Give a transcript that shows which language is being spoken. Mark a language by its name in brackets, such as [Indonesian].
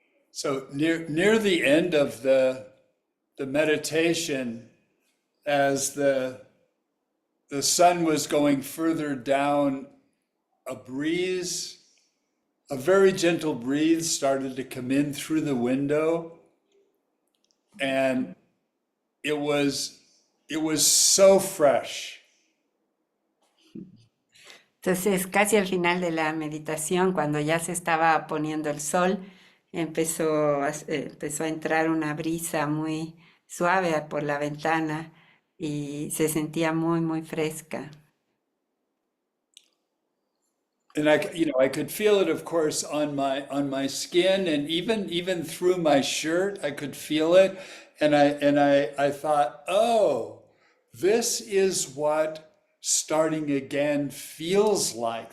[English] So near the end of the meditation, as the sun was going further down, a breeze, a very gentle breeze started to come in through the window, and it was it was so fresh. [Spanish] Entonces, casi al final de la meditación, cuando ya se estaba poniendo el sol, empezó a entrar una brisa muy suave por la ventana y se sentía muy, muy fresca. [English] And I could feel it, of course, on my skin, and even through my shirt, I could feel it. And I thought, oh, this is what starting again feels like.